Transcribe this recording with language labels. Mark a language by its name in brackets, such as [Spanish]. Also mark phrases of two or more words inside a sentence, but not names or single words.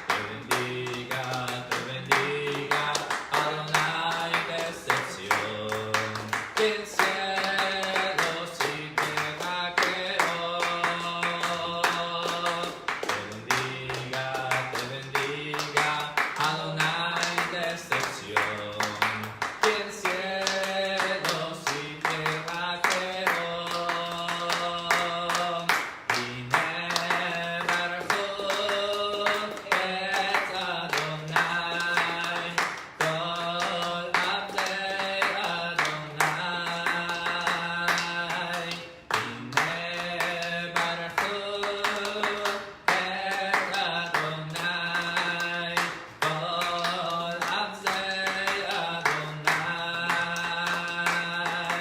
[Spanish] Te bendiga, Adonai desde Sion, quien cielos y tierra creó. Te bendiga, Adonai desde Sion, quien cielos y tierra creó. [Hebrew] הנה ברכו את אדוני כל עבדי אדוני. הנה ברכו את אדוני כל עבדי אדוני.